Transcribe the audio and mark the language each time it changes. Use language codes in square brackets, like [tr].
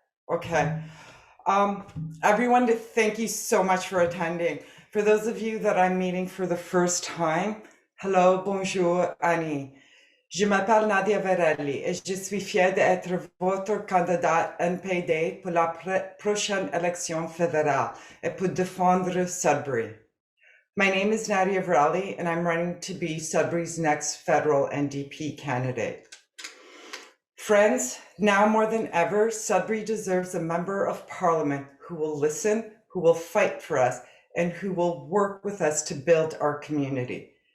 [en] Okay. Everyone, thank you so much for attending. For those of you that I'm meeting for the first time, hello, bonjour, Annie. [fr] Je m'appelle Nadia Verrelli et je suis fière d'être votre candidat NPD pour la prochaine élection fédérale et pour défendre Sudbury. [en] My name is Nadia Verrelli and I'm running to be Sudbury's next federal NDP candidate. Friends, now more than ever, Sudbury deserves a member of parliament who will listen, who will fight for us, and who will work with us to build our community.